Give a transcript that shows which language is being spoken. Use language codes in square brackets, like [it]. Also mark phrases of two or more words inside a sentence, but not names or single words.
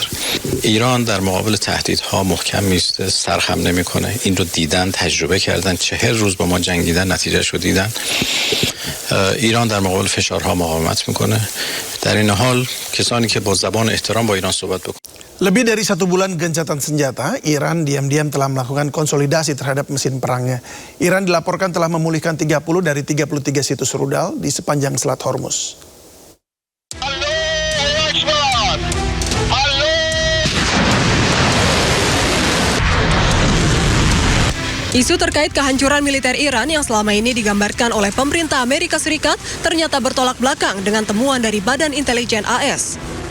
[fa] ایران در مقابل تهدیدها محکم میسته، سرخم نمیکنه. این رو دیدن، تجربه کردن، 40 روز با ما جنگیدن، نتیجه‌اش رو دیدن. ایران در مقابل فشارها مقاومت میکنه. در این حال کسانی که با زبان احترام با ایران صحبت بکنن. [id] Lebih dari 1 bulan gencatan senjata, Iran diam-diam telah melakukan konsolidasi terhadap mesin perangnya. Iran dilaporkan telah memulihkan 30 dari 33 situs rudal di sepanjang Selat Hormuz. Isu terkait kehancuran militer Iran yang selama ini digambarkan oleh pemerintah Amerika Serikat ternyata bertolak belakang dengan temuan dari Badan Intelijen AS.